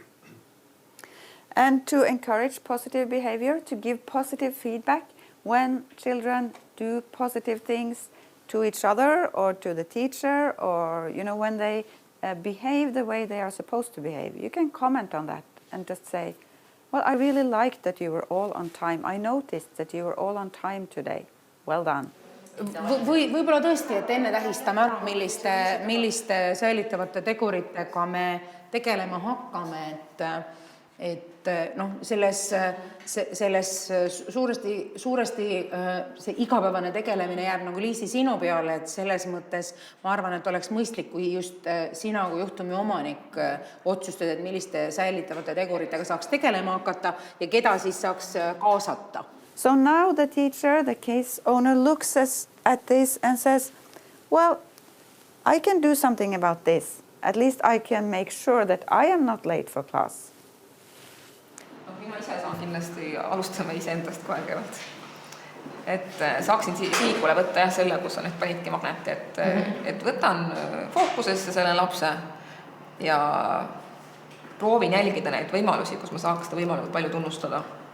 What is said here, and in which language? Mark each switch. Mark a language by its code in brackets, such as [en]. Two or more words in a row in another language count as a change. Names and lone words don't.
[en] And to encourage positive behavior, to give positive feedback when children do positive things to each other or to the teacher, or when they behave the way they are supposed to behave. You can comment on that and just say, well, I really liked that you were all on time. I noticed that you were all on time today. Well done. [et] Võib-olla tõesti, et enne tähistame ära, milliste säilitavate teguritega me tegelema hakkame, et selles suuresti see igapäevane tegelemine jääb nagu Liisi sinu peale, et selles mõttes ma arvan, et oleks mõistlik, kui just sina kui juhtumi omanik otsustad, et milliste säilitavate teguritega saaks tegelema hakata ja keda siis saaks kaasata. [en] So now the teacher, the case owner, looks at this and says, well, I can do something about this. At least I can make sure that I am not late for class. [et] Mina ise saan kindlasti alustama iseendast kohe kõigepealt. Et saaksin sihikule võtta selle, kus on need panidki magneti, et võtan fookusesse selle lapse ja proovin jälgida neid võimalusi, kus ma saaks seda võimalikult palju tunnustada.